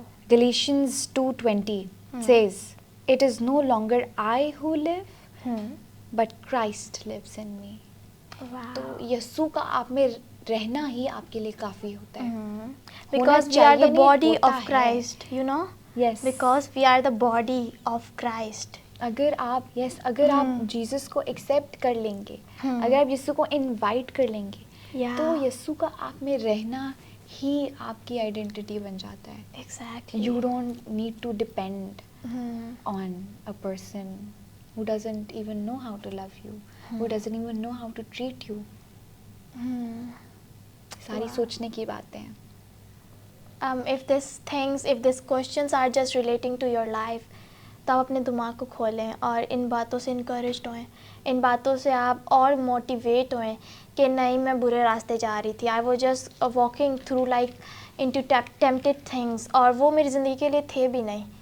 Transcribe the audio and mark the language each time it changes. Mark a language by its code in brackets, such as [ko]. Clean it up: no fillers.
[en] Galatians 2:20 says, it is no longer I who live, but Christ lives in me. [ur] تو یسوع کا آپ میں رہنا ہی آپ کے لیے کافی ہوتا ہے. [en] Because we are the body of Christ, you know. Yes. Because we are the body of Christ. [ur] اگر آپ اگر آپ جیزس کو ایکسیپٹ کر لیں گے, اگر آپ یسوع کو انوائٹ کر لیں گے, تو یسوع کا آپ میں رہنا ہی آپ کی آئیڈینٹی بن جاتا ہے. [en] Exactly. You don't need to depend on a person who doesn't even know how to love you, who doesn't even know how to treat you. [ur] ساری سوچنے کی باتیں ہیں. [en] If these questions are just relating to your life, [ur] تو آپ اپنے دماغ کو کھولیں اور ان باتوں سے انکریجڈ ہوئیں, ان باتوں سے آپ اور موٹیویٹ ہوئیں کہ نہیں میں برے راستے جا رہی تھی. [en] I was just walking through like into tempted things, [ur] اور وہ میری زندگی کے لیے تھے بھی نہیں,